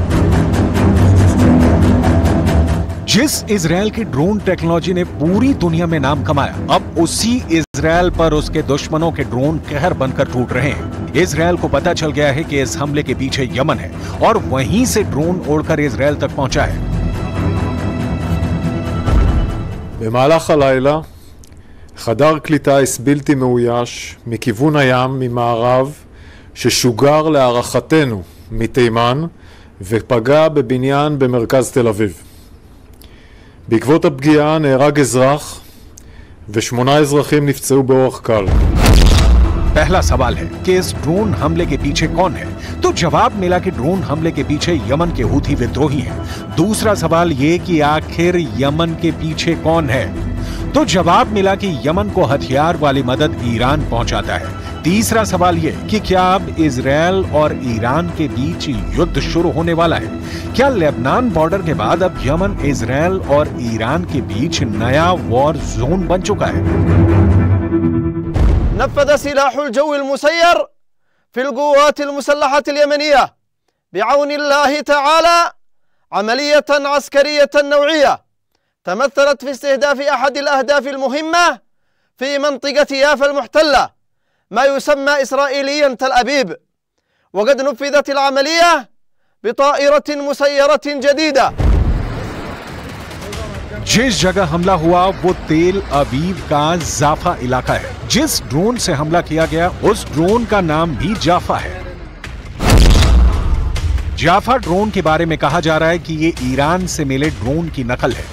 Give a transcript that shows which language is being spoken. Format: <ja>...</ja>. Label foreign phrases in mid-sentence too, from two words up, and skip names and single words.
<hi>जिस इजराइल की</hi> <en>drone technology</en> <hi>ने पूरी दुनिया में नाम कमाया, अब उसी इजराइल पर उसके दुश्मनों के ड्रोन कहर बनकर टूट रहे हैं। इजराइल को पता चल गया है कि इस हमले के पीछे यमन है और वहीं से ड्रोन उड़कर इजराइल तक पहुंचा है।</hi> <he>במהלך הלילה חדר קליטה בלתי מאויש מכיוון הים ממערב ששוגר להערכתנו מתימן ופגע בבניין במרכז תל אביב. בעקבות הפגיעה נהרג אזרח ו8 אזרחים נפצעו באורח קל.</he> <hi>पहला सवाल है कि इस ड्रोन हमले के पीछे कौन है, तो जवाब मिला कि ड्रोन हमले के पीछे यमन के हूथी विद्रोही हैं। दूसरा सवाल ये कि आखिर यमन के पीछे कौन है, तो जवाब मिला कि यमन को हथियार वाली मदद ईरान पहुंचाता है। तीसरा सवाल ये कि क्या अब इजराइल और ईरान के बीच युद्ध शुरू होने वाला है? क्या लेबनान बॉर्डर के बाद अब यमन, इजराइल और ईरान के बीच नया</hi> <en>war zone</en> <hi>बन चुका है?</hi> <ar>نفذ سلاح الجو المسير في القوات المسلحة اليمنية بعون الله تعالى عملية عسكرية نوعية تمثلت في استهداف أحد الأهداف المهمة في منطقة يافا المحتلة ما يسمى إسرائيليا تل أبيب، وقد نفذت العملية بطائرة مسيرة جديدة.</ar> <hi>जिस जगह हमला हुआ वो तेल अवीव का जाफा इलाका है। जिस ड्रोन से हमला किया गया उस ड्रोन का नाम भी जाफा है। जाफा ड्रोन के बारे में कहा जा रहा है कि ये ईरान से मिले ड्रोन की नकल है।</hi>